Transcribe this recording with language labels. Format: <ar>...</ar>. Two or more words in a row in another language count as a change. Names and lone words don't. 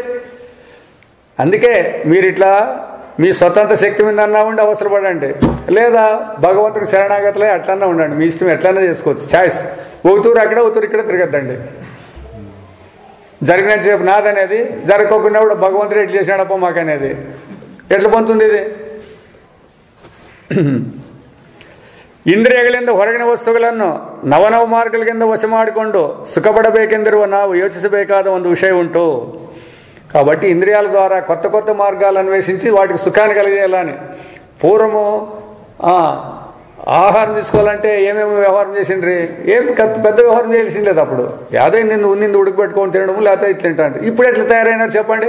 <te>మరి అందుకే మీరు ఇట్లా మీ స్వతంత్ర శక్తి మీద అన్నా ఉండి అవసరపడండి, లేదా భగవంతుడికి శరణాగతులే అట్లన్నా ఉండండి. మీ ఇష్టం ఎట్లన్నా చేసుకోవచ్చు, ఛాయిస్. ఒకతూరు అక్కడ ఒకతూరు ఇక్కడ తిరగద్దండి. జరిగినంతసేపు నాదనేది, జరగకుండా కూడా భగవంతుడు ఎట్లా చేసినాడప్ప మాకనేది ఎట్లా పొందుతుంది ఇది?</te> <kn>ಇಂದ್ರಿಯಗಳಿಂದ ಹೊರಗಿನ ವಸ್ತುಗಳನ್ನು ನವನವ ಮಾರ್ಗಗಳಿಂದ ವಶ ಮಾಡಿಕೊಂಡು ಸುಖಪಡಬೇಕೆಂದಿರುವ ನಾವು ಯೋಚಿಸಬೇಕಾದ ಒಂದು ವಿಷಯ ಉಂಟು.</kn> <te>కాబట్టి ఇంద్రియాల ద్వారా కొత్త కొత్త మార్గాలు అన్వేషించి వాటికి సుఖాన్ని కలిగేయాలని. పూర్వము ఆహారం తీసుకోవాలంటే ఏమేమి వ్యవహారం చేసిండ్రి? ఏం పెద్ద వ్యవహారం చేయాల్సింది లేదు. అప్పుడు యాదో నిన్ను ఉడికిపెట్టుకొని తినడం, లేకపోతే ఇది తింటాను. ఇప్పుడు ఎట్లా తయారైనారు చెప్పండి?</te>